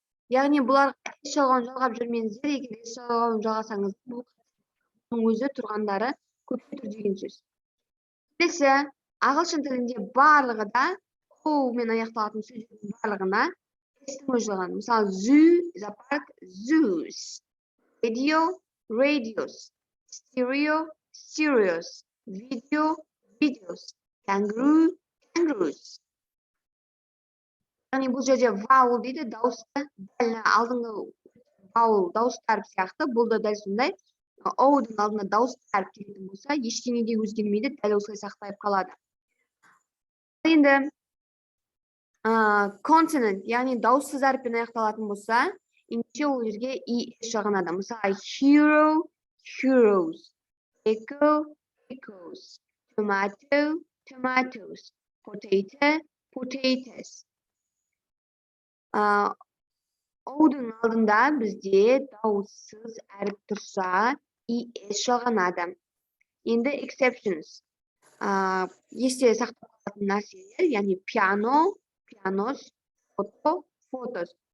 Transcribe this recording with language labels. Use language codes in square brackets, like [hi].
[kk] Яғни бұларға S жалғауын жалғап жүрмеңіздер, егер S жалғауын жалғасаңыз, бұл өзі тұрғандары көпке түр деген сөз. Келесі ағылшын тілінде барлығы да мен аяқталатын сөздердің барлығына s-тің өзі жазылған. Мысалы, [en] zoo, [kk] зоопарк, [en] zoos, radio, radios, stereo, stereos, video, videos, kangaroo, kangaroos. [kk] Яғни бұл жерде vowel дейді, дауысты, дәл алдыңғы vowel дауысты әріп сияқты, бұл да дәл сондай. O-дың алдына дауысты әріп келетін болса, ештеңе де өзгермейді, дәл осылай сақталып қалады. Енді consonant, яғни дауыссыз әріппен аяқталатын болса, ендеше ол жерге es жағынады. Мысалы, [en] hero, heroes, echo, echoes, tomato, tomatoes, potato, potatoes. [kk] O-дың алдында бізде дауыссыз әріп тұрса, es жағынады. Енді exceptions. Есте сақтап қалатын нәрселер, яғни [en] piano, pianos, photo, photos.